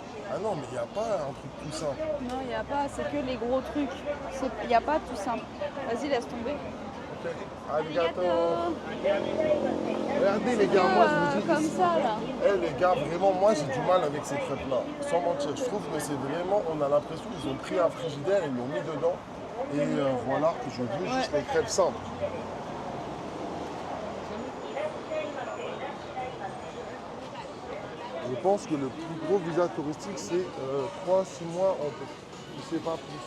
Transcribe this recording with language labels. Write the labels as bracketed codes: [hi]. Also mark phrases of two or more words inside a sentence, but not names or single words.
[fr] Ah non, mais il n'y a pas un truc tout simple. Non, il n'y a pas, c'est que les gros trucs. Il n'y a pas tout simple. Vas-y, laisse tomber. Ok. Arigato. Arigato. Regardez les gars, moi je vous dis. Comme ça, là. Eh les gars, vraiment, moi j'ai du mal avec ces crêpes-là. Sans mentir, je trouve que c'est vraiment, on a l'impression qu'ils ont pris un frigidaire, ils l'ont mis dedans. Et voilà, je veux juste les crêpes simples. Je pense que le plus gros visa touristique, c'est 3-6 mois, je sais pas plus.